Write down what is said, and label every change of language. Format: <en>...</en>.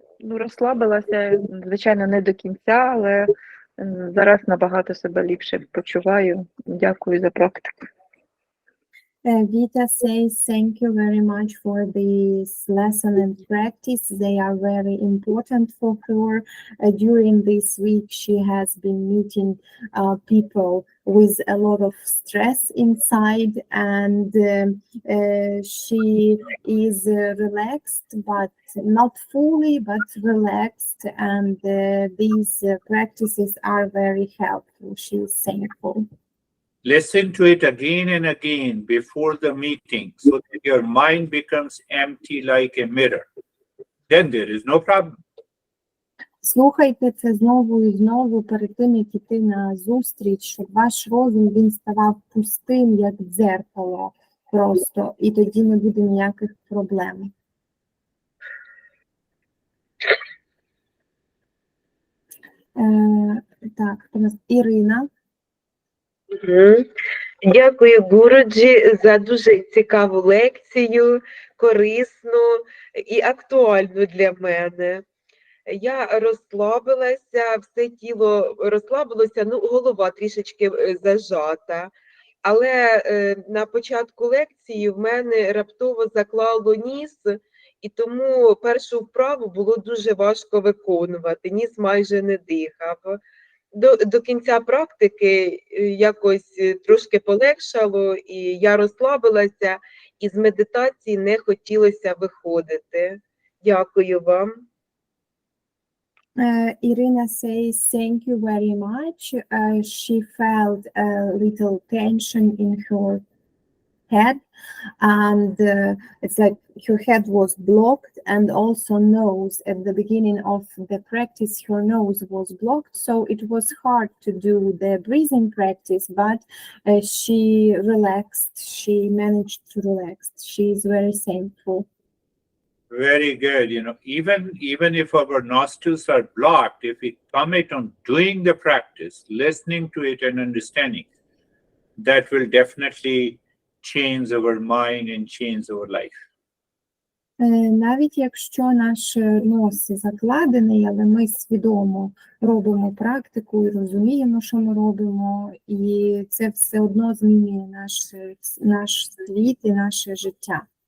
<uk>Розслабилася, звичайно, не до кінця, але зараз набагато себе ліпше почуваю. Дякую за практику.</uk> <en>Vita says thank you very much for this lesson and practice. They are very important for her. During this week, she has been meeting people with a lot of stress inside, and she is relaxed, but not fully, but relaxed. And these practices are very helpful. She is thankful. Listen to it again and again before the meeting so that your mind becomes empty like a mirror. Then there is no problem.</en> <uk>Слухайте це знову і знову перед тим, як іти на зустріч, щоб ваш розум він ставав пустим, як дзеркало просто, і тоді не буде ніяких проблем. Так, у нас Ірина. Дякую, Гуруджі, за дуже цікаву лекцію, корисну і актуальну для мене. Я розслабилася, все тіло розслабилося, голова трішечки зажата. Але на початку лекції в мене раптово заклало ніс, і тому першу вправу було дуже важко виконувати, ніс майже не дихав. До кінця практики якось трошки полегшало, і я розслабилася, і з медитації не хотілося виходити. Дякую вам.</uk> <en>Irina says thank you very much. She felt a little tension in her head, and it's like her head was blocked, and also nose. At the beginning of the practice, her nose was blocked, so it was hard to do the breathing practice, but she relaxed. She managed to relax. She is very thankful. Very good. Even if our nostrils are blocked, if we commit on doing the practice, listening to it and understanding, that will definitely change our mind and change our life.</en> <uk>Навіть якщо наш нос закладений, але ми свідомо робимо практику і розуміємо, що ми робимо, і це все одно змінює наш світ і наше життя.</uk>